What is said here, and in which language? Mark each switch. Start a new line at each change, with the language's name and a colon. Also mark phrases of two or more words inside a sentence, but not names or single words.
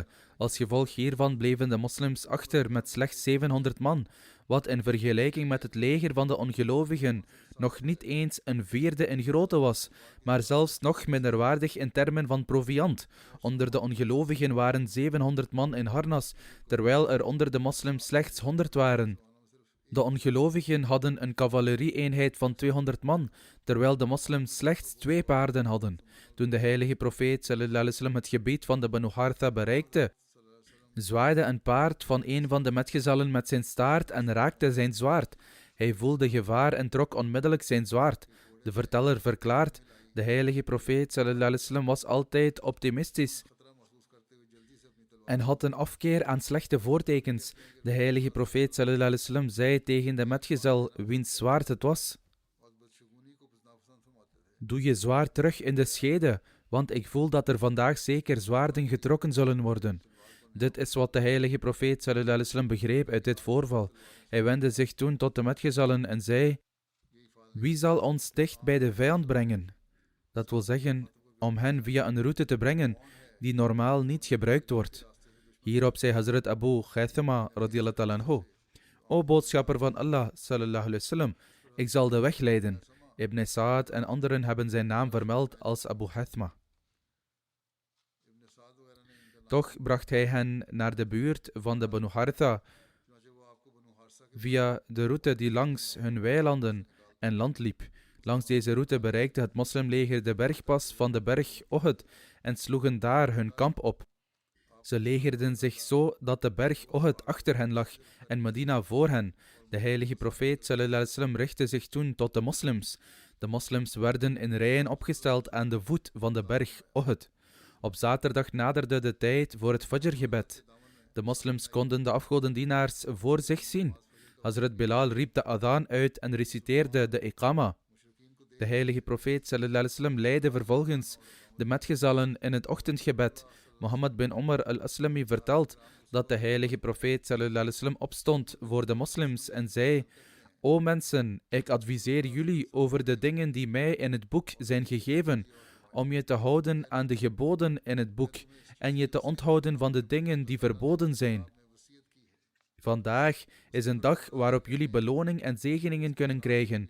Dutch: Als gevolg hiervan bleven de moslims achter met slechts 700 man, wat in vergelijking met het leger van de ongelovigen nog niet eens een vierde in grootte was, maar zelfs nog minderwaardig in termen van proviand. Onder de ongelovigen waren 700 man in harnas, terwijl er onder de moslims slechts 100 waren. De ongelovigen hadden een cavalerie-eenheid van 200 man, terwijl de moslims slechts 2 paarden hadden. Toen de heilige profeet
Arabic: صلى الله عليه وسلم
Dutch: het gebied van de Banu Haritha bereikte, zwaaide een paard van een van de metgezellen met zijn staart en raakte zijn zwaard. Hij voelde gevaar en trok onmiddellijk zijn zwaard. De verteller verklaart: de heilige profeet
Arabic: صلى الله عليه وسلم
Dutch: was altijd optimistisch en had een afkeer aan slechte voortekens. De heilige profeet
Arabic: صلى الله عليه وسلم
Dutch: zei tegen de metgezel wiens zwaard het was: doe je zwaard terug in de schede, want ik voel dat er vandaag zeker zwaarden getrokken zullen worden. Dit is wat de heilige profeet
Arabic: صلى الله عليه وسلم
Dutch: begreep uit dit voorval. Hij wendde zich toen tot de metgezellen en zei: wie zal ons dicht bij de vijand brengen? Dat wil zeggen, om hen via een route te brengen die normaal niet gebruikt wordt. Hierop zei Hazrat Abu Khaythama
Arabic: رضي الله عنه:
Dutch: o boodschapper van Allah
Arabic: صلى الله عليه وسلم,
Dutch: ik zal de weg leiden. Ibn Sa'ad en anderen hebben zijn naam vermeld als Abu Khaythama. Toch bracht hij hen naar de buurt van de Banu Haritha via de route die langs hun weilanden en land liep. Langs deze route bereikte het moslimleger de bergpas van de berg Uhud en sloegen daar hun kamp op. Ze legerden zich zo dat de berg Uhud achter hen lag en Medina voor hen. De heilige profeet
Arabic: صلى الله عليه وسلم
Dutch: richtte zich toen tot de moslims. De moslims werden in rijen opgesteld aan de voet van de berg Uhud. Op zaterdag naderde de tijd voor het Fajr-gebed. De moslims konden de afgodendienaars voor zich zien. Hazrat Bilal riep de adhan uit en reciteerde de iqama. De heilige profeet
Arabic: صلى الله عليه وسلم
Dutch: leidde vervolgens de metgezellen in het ochtendgebed. Mohammed bin Umar al-Aslami vertelt dat de heilige profeet
Arabic: صلى الله عليه وسلم
Dutch: opstond voor de moslims en zei: o mensen, ik adviseer jullie over de dingen die mij in het boek zijn gegeven, om je te houden aan de geboden in het boek en je te onthouden van de dingen die verboden zijn. Vandaag is een dag waarop jullie beloning en zegeningen kunnen krijgen.